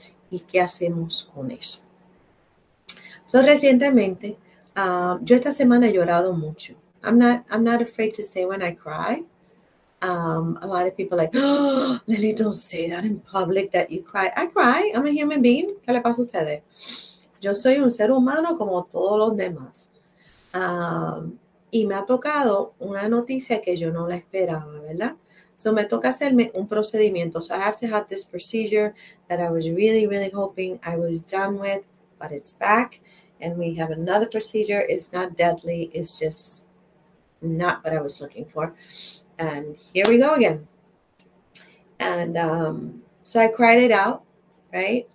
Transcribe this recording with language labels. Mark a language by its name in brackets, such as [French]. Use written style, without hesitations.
[Spanish] ¿Y qué hacemos con eso? So, recientemente, yo esta semana he llorado mucho. [English] I'm not afraid to say when I cry. A lot of people are like, oh, Lily, don't say that in public that you cry. I cry. I'm a human being. [Spanish] ¿Qué le pasa a ustedes? Yo soy un ser humano como todos los demás. Y me ha tocado una noticia que yo no la esperaba, ¿verdad? So me toca hacerme un procedimiento. [English] So I have to have this procedure that I was really, really hoping I was done with, but it's back. And we have another procedure. It's not deadly. It's just not what I was looking for. And here we go again. And so I cried it out, right?